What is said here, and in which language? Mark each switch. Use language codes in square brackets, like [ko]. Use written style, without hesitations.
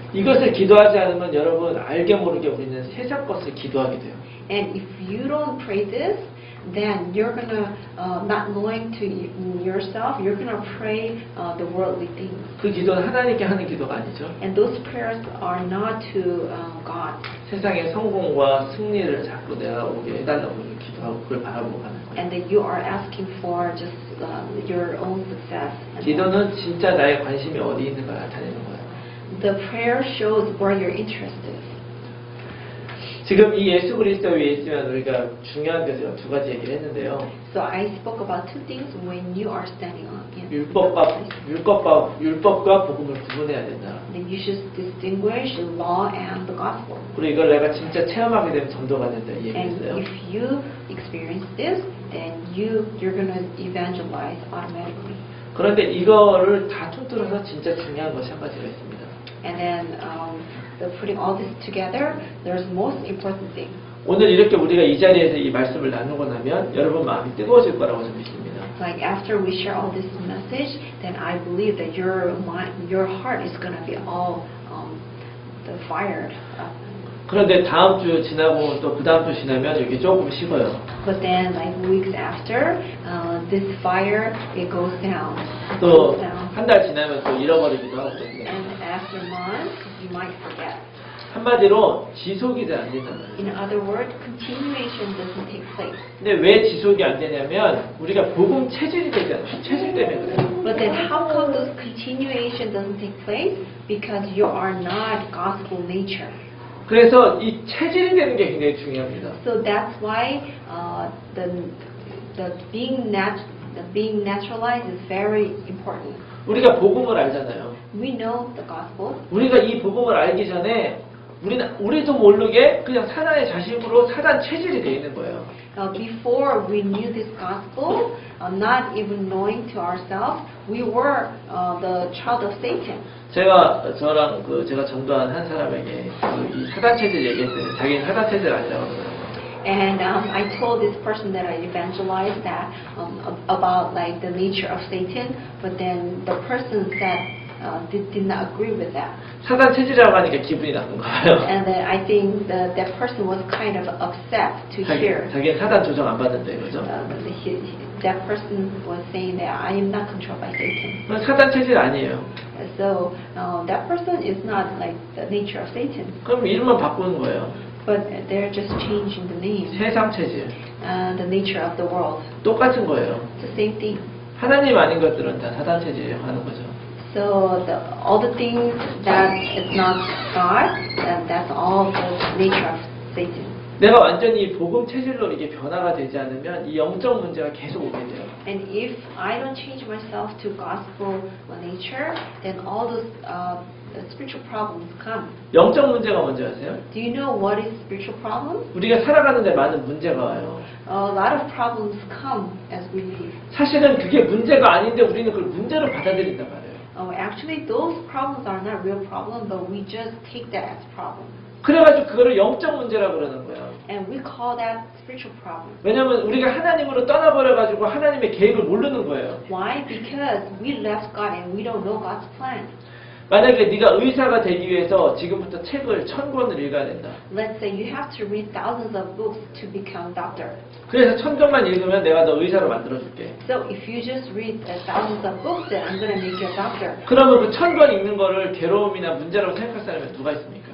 [ko] 이것을 기도하지 않으면 여러분 알게 모르게 우리는 세상 것을 기도하게 돼요. [en] And if you don't pray this, then you're gonna not knowing to yourself, you're gonna pray the worldly things. [ko] 그 기도는 하나님께 하는 기도가 아니죠. [en] And those prayers are not to God. [ko] 세상의 성공과 승리를 자꾸 내가 오게 해달라고 기도하고 그걸 바라보고 가는 거예요. [en] And that you are asking for just your own success. [ko] 기도는 진짜 나의 관심이 어디 있는가 나타내는 거예요. [en] The prayer shows where your interest is. [ko] 지금 이 예수 그리스도 위에 있으면 우리가 중요한 게 제가 두 가지 얘기를 했는데요. [en] So I spoke about two things when you are standing on in [ko] 율법과 복음을 구분해야 된다. [en] Then you should distinguish the law and the gospel. [ko] 그리고 이걸 내가 진짜 체험하게 되면 전도가 된다 이 [en] And [ko] 얘기했어요. [en] if you experience this, then you're going to evangelize automatically. [ko] 그런데 이거를 다 통틀어서 진짜 중요한 것이 한 가지가 있습니다. [en] And then putting all this together, there's most important thing. [ko] 오늘 이렇게 우리가 이 자리에서 이 말씀을 나누고 나면 여러분 마음이 뜨거워질 거라고 저는 믿습니다. [en] Like after we share all this message, then I believe that your mind, your heart is going to be all the fired up. [ko] 그런데 다음 주 지나고 또 그 다음 주 지나면 이게 조금 식어요. [en] But then, like weeks after, this fire it goes down. It [ko] 또 [en] goes down. [ko] 한 달 지나면 또 잃어버리기도 하고 그렇습니다. [en] And after months, you might forget. [ko] 한마디로 지속이 잘 안 된다는 [en] In [ko] 거예요. [en] other words, continuation doesn't take place. [ko] 근데 왜 지속이 안 되냐면 우리가 복음 체질이 되지 않아요. 체질 때문에 그래요. [en] But then, how come this continuation doesn't take place? Because you are not gospel nature. [ko] 그래서 이 체질이 되는 게 굉장히 중요합니다. [en] So that's why the being naturalized is very important. [ko] 우리가 복음을 알잖아요. [en] We know the gospel. [ko] 우리가 이 복음을 알기 전에 우리도 모르게 그냥 사단의 자식으로 사단 체질이 돼 있는 거예요. [en] Before we knew this gospel, not even knowing to ourselves, we were the child of Satan. [ko] 제가 전도한 한 사람에게 이 사단 체질 얘기했어요. 자기는 사단 체질 아니라고 그러더라고요. [en] And I told this person that I evangelized that about like the nature of Satan, but then the person said did not agree with that. [ko] 사단 체질이라고 하니까 기분이 나쁜 거예요. [en] And then I think that person was kind of upset to hear. [ko] 자기는 사단 조정 안 받는데 그죠? [en] That person was saying that I am not controlled by Satan. [ko] 그건 사단 체질 아니에요. [en] So that person is not like the nature of Satan. [ko] 그럼 이름만 바꾸는 거예요. [en] But they're just changing the name, [ko] 세상 체질. [en] the nature of the world. [ko] 똑같은 거예요. [en] It's the same thing. [ko] 하나님 아닌 것들은 다 사단 체질이라고 하는 거죠. [en] So all the things that is not God, that's all the nature of Satan. [ko] 내가 완전히 복음 체질로 이게 변화가 되지 않으면 이 영적 문제가 계속 오게 돼요. [en] And if I don't change myself to gospel nature, then all those spiritual problems come. [ko] 영적 문제가 뭔지 아세요? [en] Do you know what is spiritual problem? [ko] 우리가 살아가는데 많은 문제가 와요. [en] A lot of problems come as we live. [ko] 사실은 그게 문제가 아닌데 우리는 그걸 문제로 받아들인단 말이에요. [en] Actually, those problems are not real problem, but we just take that as problem. [ko] 그래가지고 그거를 영적 문제라고 그러는 거예요. [en] And we call that spiritual problem. [ko] 왜냐하면 우리가 하나님으로 떠나버려가지고 하나님의 계획을 모르는 거예요. [en] Why? Because we left God and we don't know God's plan. [ko] 만약에 네가 의사가 되기 위해서 지금부터 책을 1000권을 읽어야 된다. [en] Let's say you have to read thousands of books to become doctor. [ko] 그래서 1000권만 읽으면 내가 너 의사로 만들어줄게. [en] So if you just read thousands of books, then I'm going to make you a doctor. [ko] 그러면 그 1000권 읽는 거를 괴로움이나 문제라고 생각할 사람이 누가 있습니까?